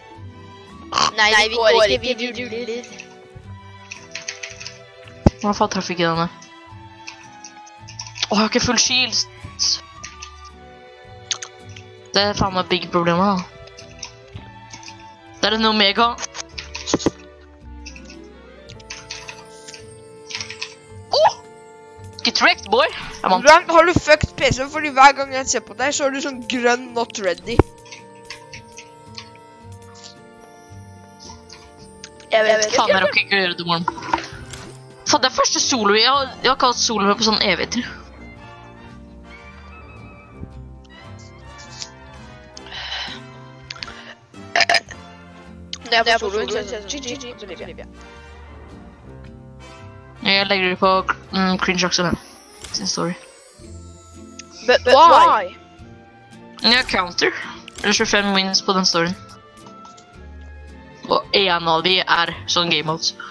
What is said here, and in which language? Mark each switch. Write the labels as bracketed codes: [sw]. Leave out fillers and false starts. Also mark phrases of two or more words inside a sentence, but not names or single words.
[no] Nei, vi går ikke, vi ruller. Hva faen traff ikke denne? Åh, jeg har ikke full shield. Det er faen meg big problemer da. Det er en omega. [en] Get wrecked, boy! [no] Hvordan har du fucked PC? Fordi hver gang jeg ser på deg, så har du sånn grønn [en] not ready. [no] Jeg vet ikke. Faen, jeg rakk ikke å gjøre det i morgen. Faen, det er første solo. Jeg har ikke hatt solo på sånn evigheter. Det er på soloen, så lever jeg. Jeg legger det på cringe også, sin story. [en] But why? [no] Ja, counter. Eller 25 wins på den storyen. Og en av de er sånn [en] game modes.